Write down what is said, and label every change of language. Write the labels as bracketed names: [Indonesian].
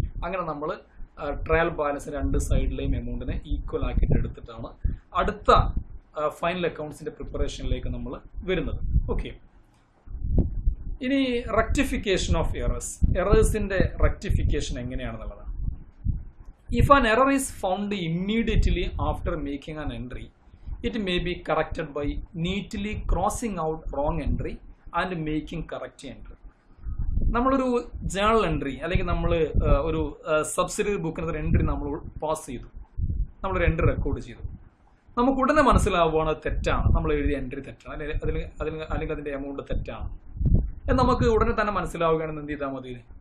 [Malayalam] അങ്ങനെ നമ്മൾ trial balance 2 സൈഡിലെയും എമൗണ്ടിനെ equal ആക്കിയിട്ട് എടുത്തിട്ടാണ് അടുത്ത ഫൈനൽ അക്കൗണ്ട്സിന്റെ പ്രിപ്പറേഷനിലേക്ക് നമ്മൾ വരുന്നത്. ഓക്കെ, ഇനി rectification of എറേഴ്സിന്റെ rectification എങ്ങനെയാണെന്നുള്ളതാണ്. [English] If an error is found immediately after making an entry, it may be corrected by neatly crossing out wrong entry and making correct entry. [Malayalam] നമ്മളൊരു journal entry അല്ലെങ്കിൽ നമ്മൾ ഒരു subsidiary ബുക്കിനകത്ത് entry നമ്മൾ pass ചെയ്തു, നമ്മളൊരു entry record ചെയ്തു. നമുക്ക് ഉടനെ മനസ്സിലാവുകയാണ് തെറ്റാണ്, നമ്മൾ എഴുതിയ എൻട്രി തെറ്റാണ്, അല്ലെങ്കിൽ അതിൻ്റെ എമൗണ്ട് തെറ്റാണ് എന്ന് നമുക്ക് ഉടനെ തന്നെ മനസ്സിലാവുകയാണെന്ന് എന്ത് ചെയ്താൽ മതി?